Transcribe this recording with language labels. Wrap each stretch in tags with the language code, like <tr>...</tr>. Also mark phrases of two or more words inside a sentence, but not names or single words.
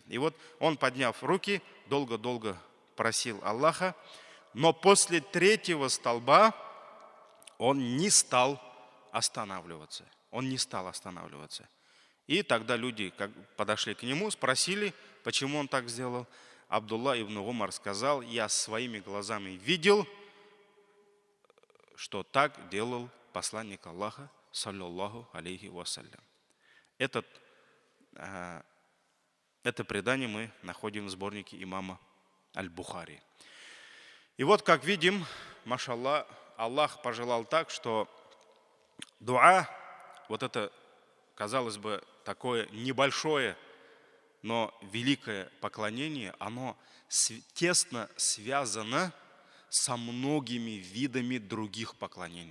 <ru>И вот он, подняв руки, долго-долго просил Аллаха, но после третьего столба он не стал останавливаться. И тогда люди подошли к нему, спросили, почему он так сделал. Абдулла ибн Умар сказал: я своими глазами видел, что так делал посланник Аллаха,</ru> <ar>صلى الله عليه وسلم.</ar> <ru>Это предание мы находим в сборнике имама Аль-Бухари. И вот, как видим, машаллах, Аллах пожелал так, что дуа, вот это, казалось бы, такое небольшое, но великое поклонение, оно тесно связано со многими видами других поклонений.</ru>